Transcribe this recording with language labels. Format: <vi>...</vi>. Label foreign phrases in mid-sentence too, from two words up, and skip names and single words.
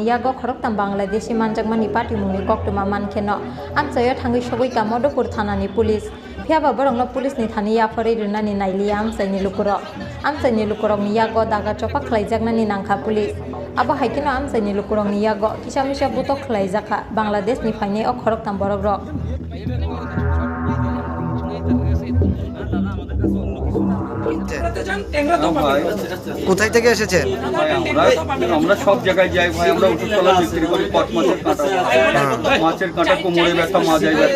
<trp>yago khoroktam Bangladeshi manjakmani party mungni koktuma mankheno amsayo thangui sogoika Madhupur thanani police phiaba borokno police ni thani yaphari runani nailiya amsaini lukurokni yago daga chopak khlaijaknani nangkha police abo haikino amsaini lukurokni yago kisamisa butok khlaijaka Bangladesh ni phainai o khoroktam borokrok</trp> <bn>কোথায় থেকে এসেছেন? আমরা সব জায়গায় যাই ভাই, আমরা ওষুধ কলা বিক্রি করি, পট মাছের কাঁটা, কোমরে ব্যথা, মাজায় ব্যথা।</bn>